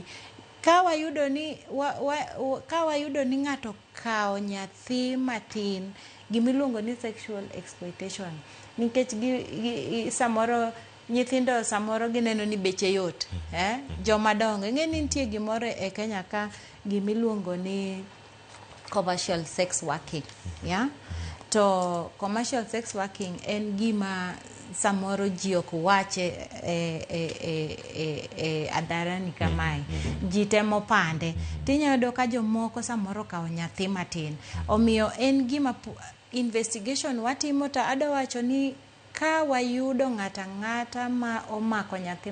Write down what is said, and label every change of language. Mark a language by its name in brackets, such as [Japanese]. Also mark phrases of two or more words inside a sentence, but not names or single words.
[Luo (Kenya and Tanzania)] Ka wayudo ni ng'ato kawo nyathi matin gimiluongo ni [English] sexual exploitation [Luo (Kenya and Tanzania)] nikech samoro nyithindo samoro gineno ni beche yot joma dongo ing'e ni nitie gimoro e Kenya ka gimiluongo ni [English] commercial sex working, [Luo (Kenya and Tanzania)] yeah? To [English] commercial sex working [Luo (Kenya and Tanzania)] en gima samoro ji ok wache adarani kamae. Ji temo pande. Tinya yudo ka jomoko samoro kawo nyathi matin. Omiyo en gima investigation watimo to adawacho ni ka wayudo ng'ata ma omako nyathi